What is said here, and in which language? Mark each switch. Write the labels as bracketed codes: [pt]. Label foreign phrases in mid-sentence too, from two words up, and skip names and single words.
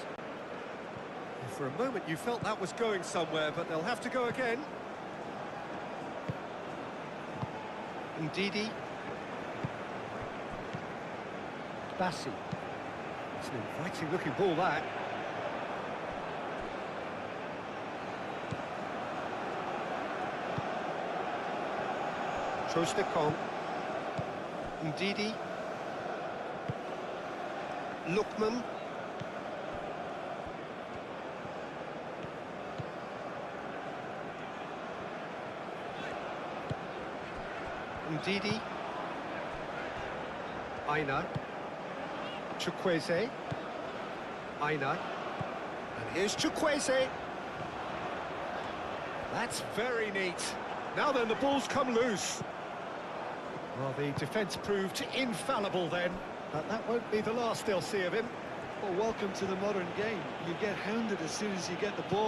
[en] For a moment you felt that was going somewhere, but they'll have to go again. Ndidi. Bassi. It's an inviting looking ball, that. Trostekong. Ndidi. Lookman. Ndidi. Aina. Chukwueze. Aina. And here's Chukwueze. That's very neat. Now then, the ball's come loose. Well, the defence proved infallible then, but that won't be the last they'll see of him. Well, welcome to the modern game. You get hounded as soon as you get the ball.